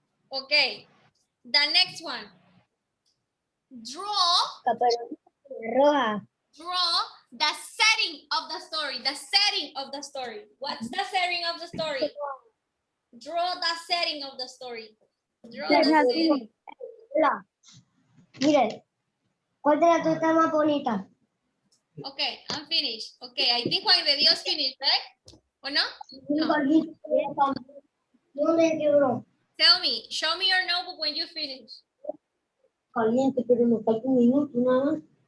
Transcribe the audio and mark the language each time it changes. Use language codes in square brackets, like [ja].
[en] Okay, the next one. Draw [es] Caperucita roja. [en] the setting of the story. The setting of the story. What's the setting of the story? Draw the setting of the story. Draw the setting. [es] Hola. Mire. ¿Cuál de las dos está más bonita? [en] Okay, I'm finished. Okay, I think Juan de Dios finished, right? Or no? No. [es] ¿Dónde quebró? [en] Tell me, show me your notebook when you finish. [es] Caliente, pero me falta un minuto nada más.